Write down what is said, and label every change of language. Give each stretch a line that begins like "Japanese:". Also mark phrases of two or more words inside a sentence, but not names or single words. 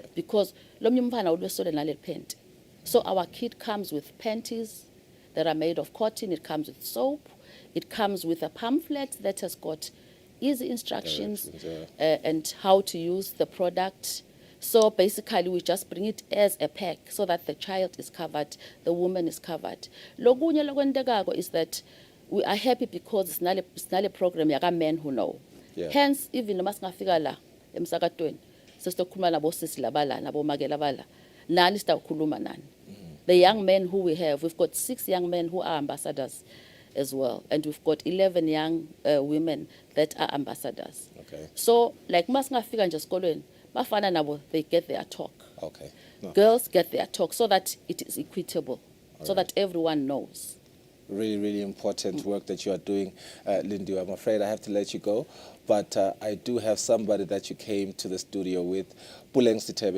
English: Because so our kit comes with panties that are made of cotton, it comes with soap, it comes with a pamphlet that has got easy instructions and how to use the product. So basically, we just bring it as a pack so that the child is covered, the woman is covered.
Swati: Lokunye lokwendekako
English: is that we are happy because it's not a program yaka men who know. Yeah.
Swati: Hence, even noma singafika la emsakatweni, sesitokhuluma nabo sisi labala nabo make labala, nani sitawukhuluma nani.
English: The young men who we have, we've got 6 young men who are ambassadors as well, and we've got 11 young women that are ambassadors. Okay. So, like
Swati: masingafika nje esikolweni, bafana nabo,
English: they get their talk. Okay. No. Girls get their talk so that it is equitable, so that everyone knows. Really, really important work that you are doing, Lindy. I'm afraid I have to let you go, but I do have somebody that you came to the studio with, Puleng Sitebe.